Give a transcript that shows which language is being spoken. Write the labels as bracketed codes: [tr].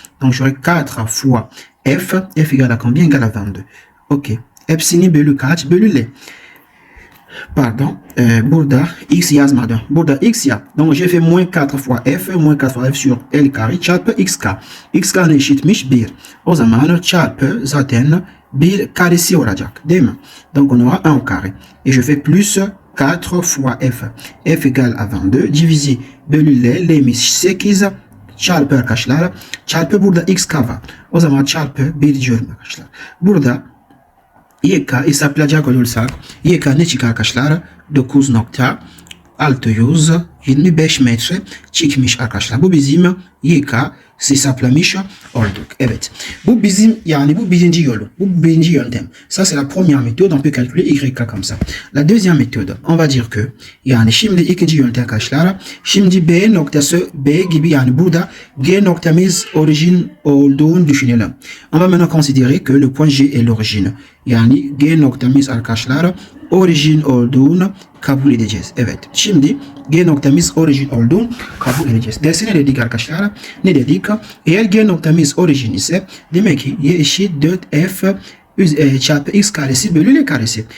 [fr] Donc j'aurai 4 fois f. F égale à combien? Égale à 22. Ok. [tr] Hepsini bölü kaç? Bölü L. Pardon. Burada x yazmadım. Burada x yap. [fr] Donc j'ai fait moins 4 fois f. Moins 4 fois f sur L carré çarpı xk. [tr] Xk ne eşitmiş? 1. O zaman çarpı zaten 1 karesi olacak. Değil mi? [fr] Donc on aura 1 au carré. Et je fais plus 4 fois f. F égale à 22 divisé [tr] bölü L. L'miz 8 çarpı arkadaşlar. Çarpı burada xk var. O zaman çarpı 1 diyorum arkadaşlar. Burada YK hesaplayacak olursak YK ne çıkar arkadaşlar? 9.6 625 metre çıkmış arkadaşlar. Bu bizim YK hesaplamış olduk. Evet. Bu bizim yani bu birinci yolu. Bu birinci yöntem. [fr] Ça c'est la première méthode. On peut calculer YK comme ça. La deuxième méthode. On va dire que [tr] yani şimdi ikinci yöntem arkadaşlar. Şimdi B noktası B gibi yani burada G noktamız orijin olduğunu düşünelim. [fr] On va maintenant considérer que le point G est l'origine. [tr] Yani G noktamız arkadaşlar orijin olduğunu kabul edeceğiz. Evet. Şimdi G noktamız orijin olduğunu kabul edeceğiz. Dersi ne dedik arkadaşlar? Ne dedik? Eğer G noktamız orijin ise demek ki Y eşit 4F çarpı X karesi bölü L karesi.